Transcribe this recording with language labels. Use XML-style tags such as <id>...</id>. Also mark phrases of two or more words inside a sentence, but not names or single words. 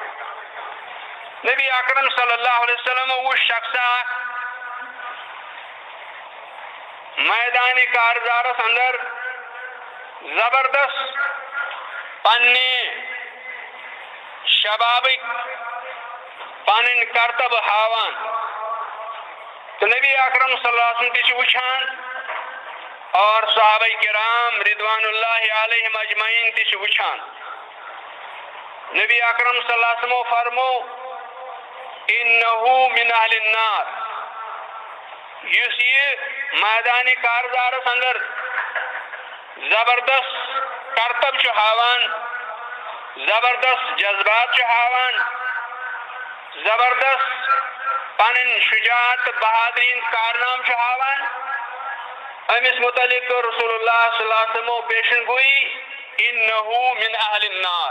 <ks>نبی اکرم</ks> <ar>صلی اللہ علیہ وسلم</ar> <ks>وُچھ شخصا اکھ میدانِ کارزارس اندر زبردست پننہِ شبابٕکۍ پنٕنۍ کرتب ہاوان. تہٕ نبی اکرم</ks> <ar>صلی اللہ علیہ وسلم</ar> <ks>تہِ چھِ وٕچھان اور صحابہ کرام</ks> <ar>رضوان اللہ علیہم اجمعین</ar> <ks>تہِ چھِ وٕچھان. نبی اکرم</ks> <ar>صلی اللہ علیہ وسلم</ar> <ks>فرمو</ks> <ar>انہو من اہل النار.</ar> <ks>یُس یہِ میدانِ کارزارس اندر زبردست کرتب چھُ ہاوان، زبردست جذبات چھُ ہاوان، زبردست پنٕنۍ شجاعت تہٕ بہادری ہٕنٛدۍ کارنام چھُ ہاوان، أمِس متعلق کٔر رسول اللہ</ks> <ar>صلی اللہ علیہ وسلمو</ar> <ks>پیشن گویی</ks> <ar>انہو من اہل النار.</ar>